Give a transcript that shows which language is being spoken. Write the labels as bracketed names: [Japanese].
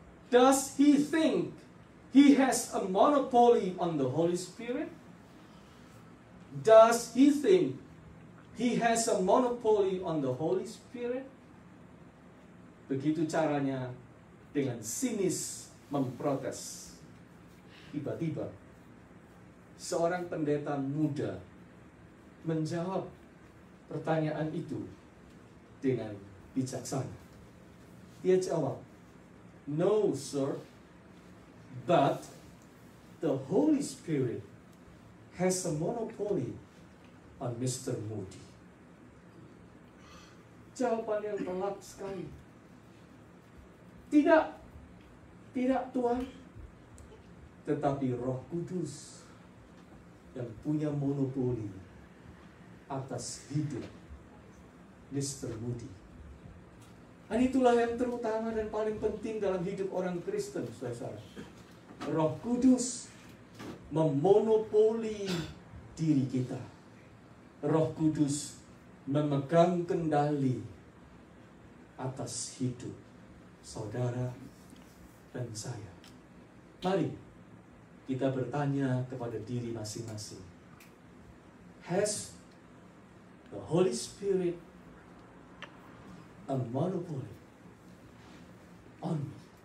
[English] "Does he think he has a monopoly on the Holy Spirit? Does he think he has a monopoly on the Holy Spirit?" [Indonesian] Begitu caranya dengan sinis memprotes. Tiba-tiba seorang pendeta muda menjawab pertanyaan itu dengan bijaksana. Dia jawab, [English] "No, sir, but the Holy Spirit has a monopoly on Mr. Moody." [Indonesian] Jawaban yang telak sekali. Tidak Tuhan, tetapi Roh Kudus yang punya monopoli atas hidup Mr. Moody. Dan itulah yang terutama dan paling penting dalam hidup orang Kristen, saudara. Roh Kudus memonopoli diri kita. Roh Kudus memegang kendali atas hidup saudara dan saya. Mari kita bertanya kepada diri masing-masing. [English] Has the Holy Spirit a monopoly on me?